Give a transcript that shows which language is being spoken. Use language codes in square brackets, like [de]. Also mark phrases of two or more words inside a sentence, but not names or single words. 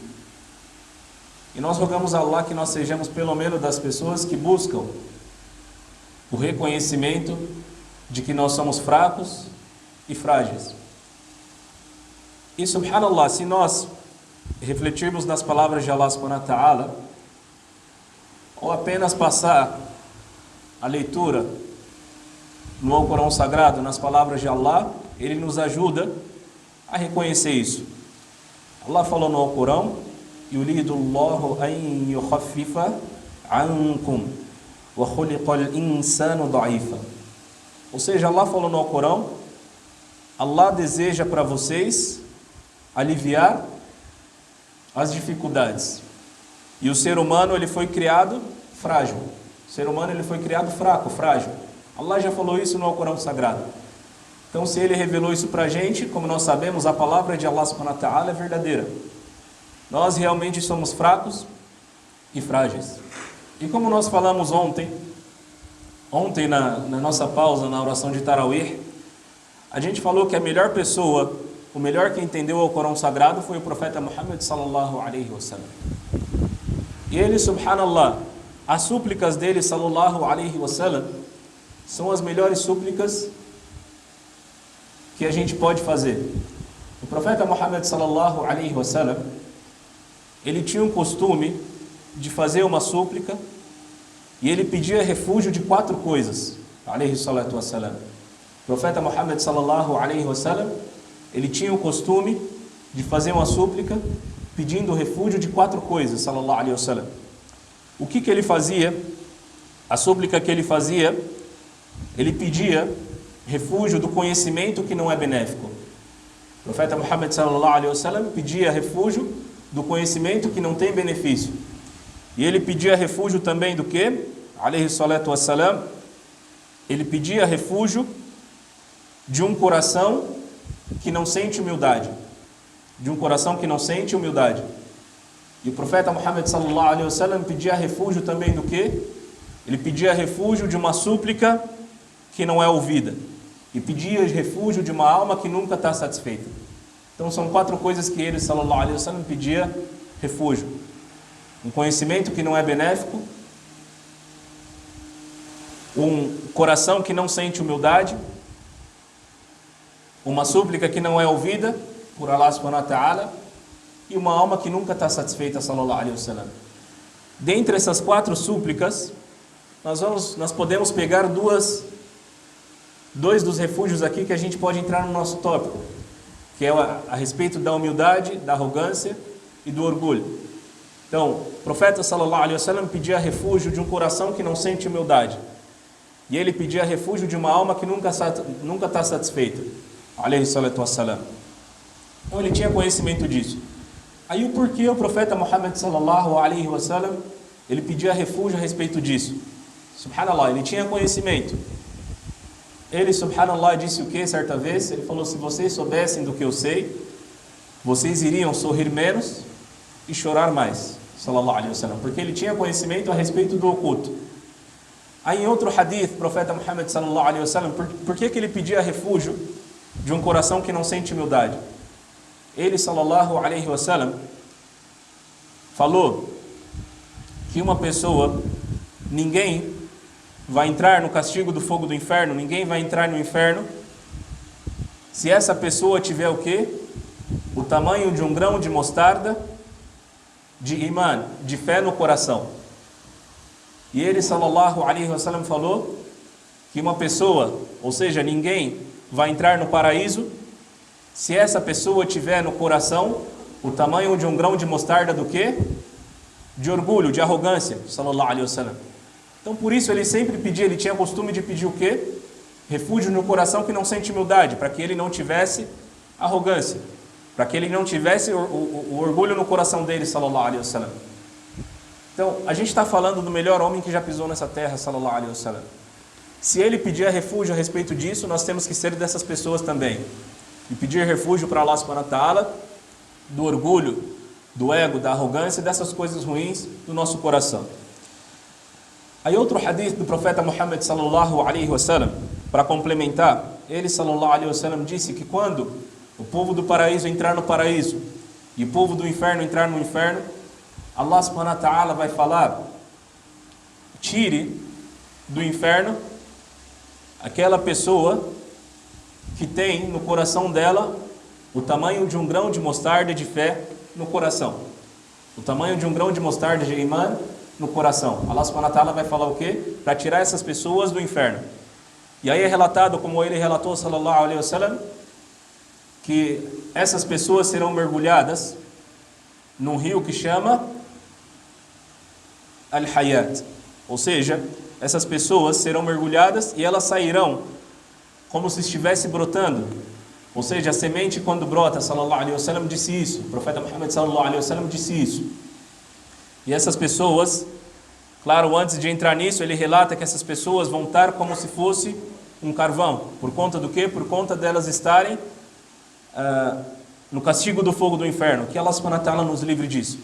[pt] E nós rogamos a Allah que nós sejamos pelo menos das pessoas que buscam o reconhecimento de que nós somos fracos e frágeis. E subhanallah, se nós refletirmos nas palavras de Allah [ar] سبحانه وتعالى, [pt] ou apenas passar a leitura no Alcorão Sagrado, nas palavras de Allah, ele nos ajuda a reconhecer isso. Allah falou no Alcorão: [ar] "يريد الله أن يخفف عنكم وخلق الإنسان ضعيفا." [pt] Ou seja, Allah falou no Alcorão: Allah deseja para vocês aliviar as dificuldades. E o ser humano, ele foi criado frágil. O ser humano, ele foi criado fraco, frágil. Allah já falou isso no Alcorão Sagrado. Então, se ele revelou isso para a gente, como nós sabemos, a palavra de Allah [ar] سبحانه وتعالى [pt] é verdadeira. Nós realmente somos fracos e frágeis. E como nós falamos ontem na nossa pausa, na oração de Tarawih, a gente falou que a melhor pessoa, o melhor que entendeu o Alcorão Sagrado foi o profeta Muhammad [ar] صلى الله عليه وسلم. [pt] E ele, subhanallah, as súplicas dele, [ar] صلى الله عليه وسلم, [pt] são as melhores súplicas que a gente pode fazer. O profeta Muhammad [ar] صلى الله عليه وسلم, [pt] ele tinha um costume de fazer uma súplica e ele pedia refúgio de 4 coisas, [ar] عليه الصلاة والسلام. [pt] O profeta Muhammad [ar] صلى الله عليه وسلم, [pt] ele tinha o costume de fazer uma súplica pedindo refúgio de 4 coisas, [ar] صلى الله عليه وسلم. [pt] O que ele fazia? A súplica que ele fazia, ele pedia refúgio do conhecimento que não é benéfico. O profeta Muhammad [ar] صلى الله عليه وسلم [pt] pedia refúgio do conhecimento que não tem benefício. E ele pedia refúgio também do quê? [ar] عليه الصلاة والسلام. [pt] Ele pedia refúgio de um coração que não sente humildade. De um coração que não sente humildade. E o profeta Muhammad [ar] صلى الله عليه وسلم [pt] pedia refúgio também do quê? Ele pedia refúgio de uma súplica que não é ouvida. E pedia refúgio de uma alma que nunca está satisfeita. Então são 4 coisas que ele, [ar] صلى الله عليه وسلم, [pt] pedia refúgio. Um conhecimento que não é benéfico, um coração que não sente humildade, uma súplica que não é ouvida por Allah [ar] سبحانه وتعالى [pt] e uma alma que nunca está satisfeita, [ar] صلى الله عليه وسلم. [pt] Dentre essas 4 súplicas, nós podemos pegar dois dos refúgios aqui que a gente pode entrar no nosso tópico, que é a respeito da humildade, da arrogância e do orgulho. Então, o profeta [ar] صلى الله عليه وسلم [pt] pedia refúgio de um coração que não sente humildade. E ele pedia refúgio de uma alma que nunca está satisfeita. [ar] عليه الصلاة والسلام. [pt] Então ele tinha conhecimento disso. Aí o porquê o profeta Muhammad [ar] صلى الله عليه وسلم, [pt] ele pedia refúgio a respeito disso? Subhanallah, ele tinha conhecimento. Ele, subhanallah, disse o que certa vez? Ele falou: se vocês soubessem do que eu sei, vocês iriam sorrir menos e chorar mais, [ar] صلى الله عليه وسلم, [pt] porque ele tinha conhecimento a respeito do oculto. Aí em outro hadith, o profeta Muhammad [ar] صلى الله عليه وسلم, [pt] por que ele pedia refúgio de um coração que não sente humildade? Ele, [ar] صلى الله عليه وسلم, [pt] falou que uma pessoa, ninguém vai entrar no castigo do fogo do inferno, ninguém vai entrar no inferno se essa pessoa tiver o quê? O tamanho de um grão de mostarda de iman, de fé no coração. E ele, [ar] صلى الله عليه وسلم, [pt] falou que uma pessoa, ou seja, ninguém vai entrar no paraíso se essa pessoa tiver no coração o tamanho de um grão de mostarda do quê? De orgulho, de arrogância, [ar] صلى الله عليه وسلم. [pt] Então por isso ele sempre pedia, ele tinha costume de pedir o quê? refúgio no coração que não sente humildade, para que ele não tivesse arrogância, para que ele não tivesse o orgulho no coração dele, [ar] صلى الله عليه وسلم. [pt] Então, a gente está falando do melhor homem que já pisou nessa terra, [ar] صلى الله عليه وسلم. [pt] Se ele pedir refúgio a respeito disso, nós temos que ser dessas pessoas também. E pedir refúgio para Allah [ar] سبحانه وتعالى [pt] do orgulho, do ego, da arrogância e dessas coisas ruins do nosso coração. Aí outro hadith do profeta Muhammad [ar] صلى الله عليه وسلم, [pt] para complementar, ele sallallahu alaihi wasallam disse que quando o povo do paraíso entrar no paraíso e o povo do inferno entrar no inferno, Allah [ar] سبحانه وتعالى [pt] vai falar: tire do inferno aquela pessoa que tem no coração dela o tamanho de um grão de mostarda de fé no coração. O tamanho de um grão de mostarda de imã no coração. Allah [ar] سبحانه وتعالى [pt] vai falar o quê? Para tirar essas pessoas do inferno. E aí é relatado, como ele relatou, [ar] صلى الله عليه وسلم, [pt] que essas pessoas serão mergulhadas num rio que chama Al-Hayat. Ou seja, essas pessoas serão mergulhadas e elas sairão como se estivesse brotando. Ou seja, a semente quando brota, [ar] صلى الله عليه وسلم [pt] disse isso. O profeta Muhammad [ar] صلى الله عليه وسلم [pt] disse isso. E essas pessoas, claro, antes de entrar nisso, ele relata que essas pessoas vão estar como se fosse um carvão. Por conta do quê? Por conta delas estarem no castigo do fogo do inferno. Que Allah [ar] سبحانه وتعالى [pt] nos livre disso.